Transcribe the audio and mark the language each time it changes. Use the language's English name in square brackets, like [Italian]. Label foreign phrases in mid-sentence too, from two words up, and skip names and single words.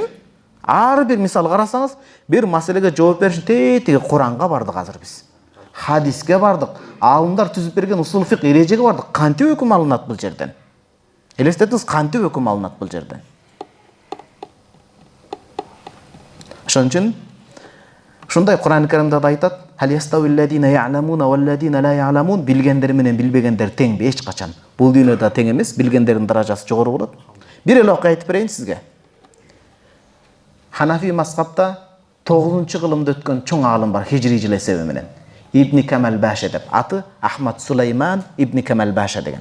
[Kyrgyz] Ар бир мисал карасаңыз, бир маселеге жооп беришин тетиги Куранга бардык азыр биз. Хадиске бардык. Аалымдар түзүп берген [Arabic] أصول الفقه [Kyrgyz] эрежеге бардык. Кантип өкүм алынат бул жерден? Элестетиңиз, кантип өкүм алынат бул жерден? Ошон үчүн ушундай Кур'ан-ы Каримде да айтат: [Arabic] "هل يستوي الذين يعلمون والذين لا يعلمون", [Kyrgyz] билгендер менен билбегендер теңби? Эч качан. Бул дүйнөдө тең эмес, билгендердин даражасы жогору болот. Бир эле окуя айтып берейин сизге. Ханафи мазхабта 9-кылымда өткөн чоң аалым бар хижри жыл эсеби менен. Ибн Камал Баша деп. Аты Ахмад Сулайман Ибн Камал Баша деген.